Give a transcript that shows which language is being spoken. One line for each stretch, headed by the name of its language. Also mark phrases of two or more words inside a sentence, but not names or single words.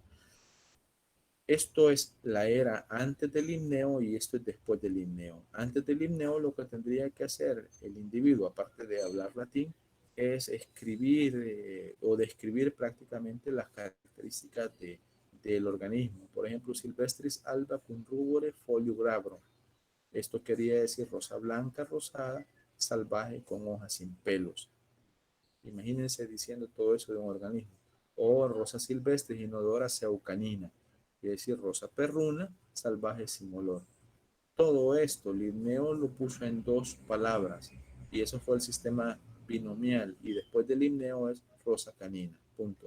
Spanish: Esto es la era antes del limneo y esto es después del limneo. Antes del limneo lo que tendría que hacer el individuo, aparte de hablar latín, es escribir o describir prácticamente las características del organismo. Por ejemplo,
Latin: Silvestris alba cum rubore folio glabro.
Spanish: Esto quería decir rosa blanca, rosada, salvaje, con hojas sin pelos. Imagínense diciendo todo eso de un organismo. O
Latin: rosa silvestre inodora seucanina,
Spanish: quiere decir rosa perruna, salvaje sin olor. Todo esto Linneo lo puso en dos palabras y eso fue el sistema binomial y después del Linneo es rosa canina, punto.